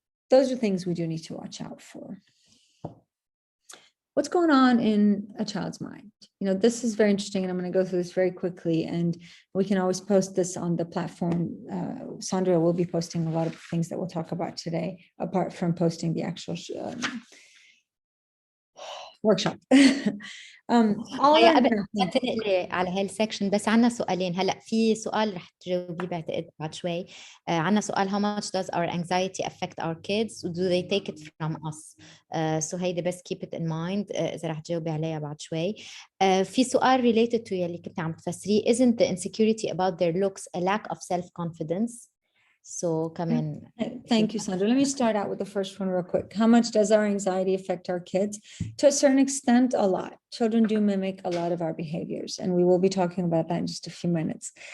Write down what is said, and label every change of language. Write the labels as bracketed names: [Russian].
[English] Those are things we do need to watch out for. What's going on in a child's mind? This is very interesting, and I'm going to go through this very quickly, and we can always post this on the platform. Sandra will be posting a lot of things that we'll talk about today, apart from posting the actual workshop. [Arabic] هيا قبل ما تنقلي على هالسكشن، بس عنا سؤالين. هلا في سؤال رح تجاوبيه بعتقد بعد شوي. عنا سؤال: [English] how much does our anxiety affect our kids? Do they take it from us? [Arabic] So هيدا بس [English] keep it in mind [Arabic] إذا رح تجاوبي عليها بعد شوي. في سؤال [English] related to [Arabic] يلي كنت عم تفسريه: [English] isn't the insecurity about their looks a lack of self-confidence? So كمان Thank you, Sandra. Let me start out with the first one real quick. How much does our anxiety affect our kids? To a certain extent, a lot. Children do mimic a lot of our behaviors, and we will be talking about that in just a few minutes.